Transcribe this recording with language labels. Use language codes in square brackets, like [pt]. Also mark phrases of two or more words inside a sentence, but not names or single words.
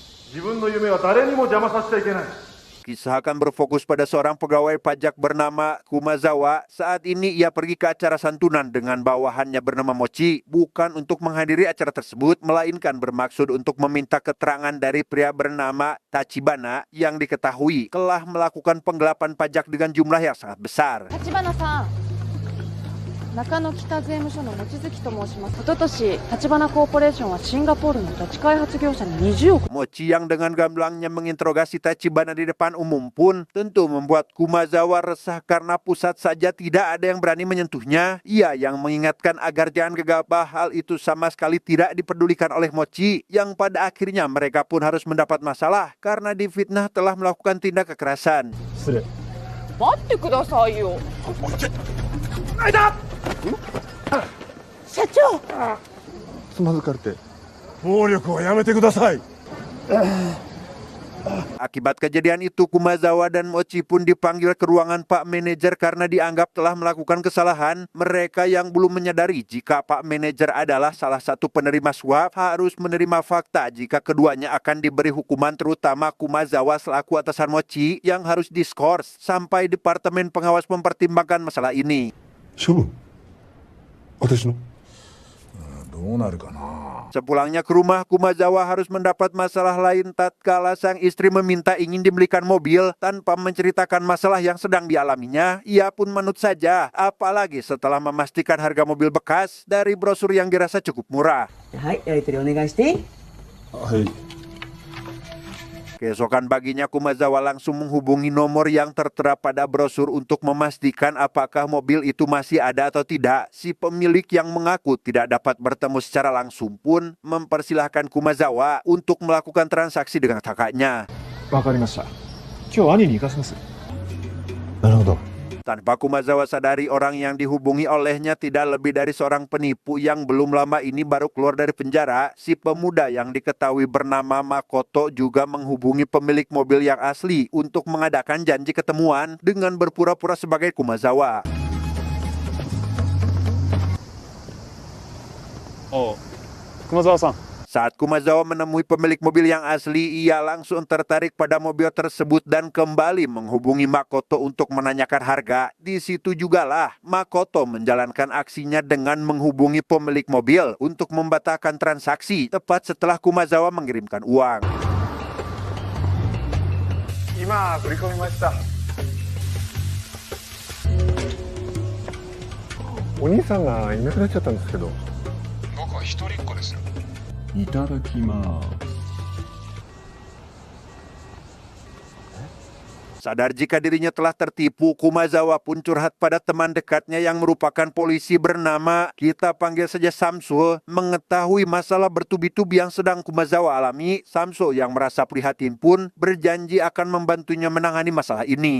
[ja] 自分の夢は誰にも邪魔させちゃいけない。 [id] Kisah akan berfokus pada seorang pegawai pajak bernama Kumazawa. Saat ini ia pergi ke acara santunan dengan bawahannya bernama Mochi. Bukan untuk menghadiri acara tersebut, melainkan bermaksud untuk meminta keterangan dari pria bernama Tachibana yang diketahui telah melakukan penggelapan pajak dengan jumlah yang sangat besar. [ja] 中野北税務署の望月と申します。一昨年、立花コーポレーションはシンガポールの土地開発業者に20億。 [id] Mochi yang dengan gamblangnya menginterogasi Tachibana di depan umum pun tentu membuat Kumazawa resah karena pusat saja tidak ada yang berani menyentuhnya. Ia yang mengingatkan agar jangan gegabah, hal itu sama sekali tidak dipedulikan oleh Mochi, yang pada akhirnya mereka pun harus mendapat masalah karena difitnah telah melakukan tindak kekerasan. [ja] 待ってくださいよ。社長。つまずかれて。暴力をやめてください。 [id] Akibat kejadian itu, Kumazawa dan Mochi pun dipanggil ke ruangan Pak Manajer karena dianggap telah melakukan kesalahan. Mereka yang belum menyadari jika Pak Manajer adalah salah satu penerima suap harus menerima fakta jika keduanya akan diberi hukuman, terutama Kumazawa selaku atasan Mochi yang harus diskors sampai Departemen Pengawas mempertimbangkan masalah ini. [ja] 処分私のどうなるかな。 [id] Sepulangnya ke rumah, Kumazawa harus mendapat masalah lain tatkala sang istri meminta ingin dibelikan mobil tanpa menceritakan masalah yang sedang dialaminya. Ia pun manut saja, apalagi setelah memastikan harga mobil bekas dari brosur yang dirasa cukup murah. [ja] はい、やり取りお願いしていい？はい。 [id] Keesokan paginya, Kumazawa langsung menghubungi nomor yang tertera pada brosur untuk memastikan apakah mobil itu masih ada atau tidak. Si pemilik yang mengaku tidak dapat bertemu secara langsung pun mempersilahkan Kumazawa untuk melakukan transaksi dengan kakaknya. [ja] わかりました。今日兄に行かせます。なるほど。 [id] Tanpa Kumazawa sadari, orang yang dihubungi olehnya tidak lebih dari seorang penipu yang belum lama ini baru keluar dari penjara. Si pemuda yang diketahui bernama Makoto juga menghubungi pemilik mobil yang asli untuk mengadakan janji ketemuan dengan berpura-pura sebagai Kumazawa. [ja] Oh, Kumazawa-san. [id] Saat Kumazawa menemui pemilik mobil yang asli, ia langsung tertarik pada mobil tersebut dan kembali menghubungi Makoto untuk menanyakan harga. Di situ jugalah Makoto menjalankan aksinya dengan menghubungi pemilik mobil untuk membatalkan transaksi tepat setelah Kumazawa mengirimkan uang. [ja] 今振り込みました。お兄さんがいなくなっちゃったんですけど。僕は一人っ子ですよ。いただきます。 [id] Sadar jika dirinya telah tertipu, Kumazawa pun curhat pada teman dekatnya yang merupakan polisi bernama, kita panggil saja Samsul. Mengetahui masalah bertubi-tubi yang sedang Kumazawa alami, Samsul yang merasa prihatin pun berjanji akan membantunya menangani masalah ini.